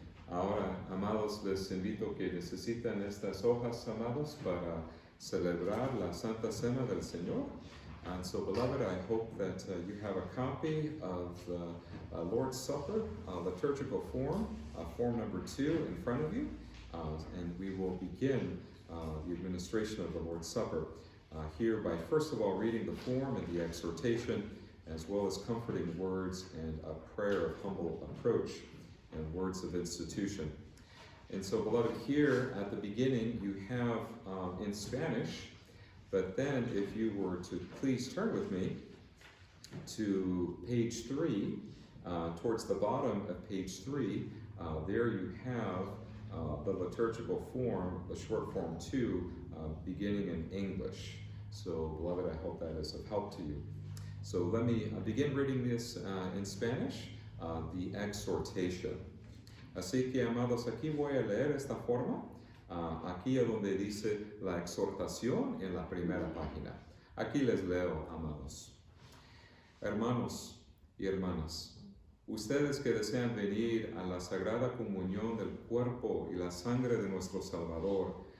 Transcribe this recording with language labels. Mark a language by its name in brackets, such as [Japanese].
[Spanish] Ahora, amados, les invito que necesitan estas hojas, amados, para celebrar la Santa Cena del Señor. [English] And so, beloved, I hope that you have a copy of the Lord's Supper, liturgical form, form number 2 in front of you. And we will begin the administration of the Lord's Supper here by first of all reading the form and the exhortation, as well as comforting words and a prayer of humble approach and words of institution. And so, beloved, here at the beginning you have in Spanish, but then if you were to please turn with me to page 3, towards the bottom of page 3, there you have the liturgical form, the short form 2, beginning in English. So, beloved, I hope that is of help to you. So let me begin reading this in Spanish, the exhortation. [Spanish] Así que, amados, aquí voy a leer esta forma, aquí es donde dice la exhortación en la primera página. Aquí les leo, amados. Hermanos y hermanas, ustedes que desean venir a la sagrada comunión del cuerpo y la sangre de nuestro Salvador,